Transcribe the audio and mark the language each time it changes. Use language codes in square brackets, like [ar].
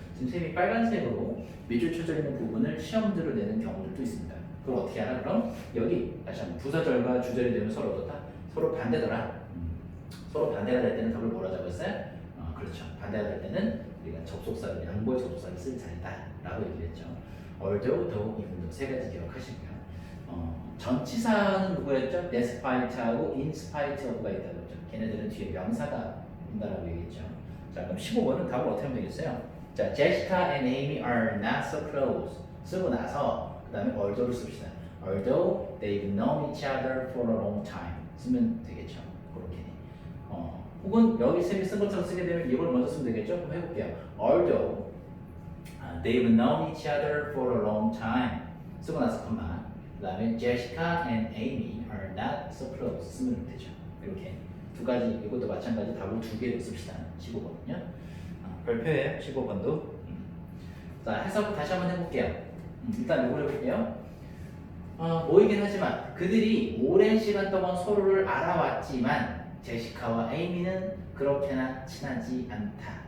[ko] 지금 셈이 빨간색으로 밑줄 쳐져 있는 부분을 시험지로 내는 경우들도 있습니다. 그걸 어떻게 하나? 그럼 여기 다시 한번 부사절과 주절이 되면 서로 어떻다? 서로 반대더라. 서로 반대가 될 때는 답을 뭐라 적었어요? 그렇죠. 반대가 될 때는 우리가 접속사를 양보의 접속사를 쓸 자리다 라고 얘기를 했죠. [en] although, though, even though [ko] 세 가지 기억하시고요. 전치사는 누구였죠? despite하고 in spite of가 있다고 했죠. 걔네들은 뒤에 명사가 온다라고 얘기했죠. 자, 그럼 15번은 답을 어떻게 하면 되겠어요? [en] 자, Jessica and Amy are not so close. [ko] 쓰고 나서 그 다음에 although를 씁시다. [en] Although they've known each other for a long time [ko] 쓰면 되겠죠. 그렇게. 혹은 여기 쌤이 쓴 것처럼 쓰게 되면 이걸 먼저 쓰면 되겠죠. 그럼 해볼게요. [en] Although they've known each other for a long time [ko] 쓰고 나서 컴마. 그 다음에 [en] Jessica and Amy are not so close [ko] 쓰면 되죠. 이렇게 두 가지 이것도 마찬가지 답을 두 개로 씁시다. 15번은요. 별표예요. 15번도. 자, 해석 다시 한번 해볼게요. 일단 이걸 해볼게요. 모이긴 하지만 그들이 오랜 시간 동안 서로를 알아왔지만 제시카와 에이미는 그렇게나 친하지 않다.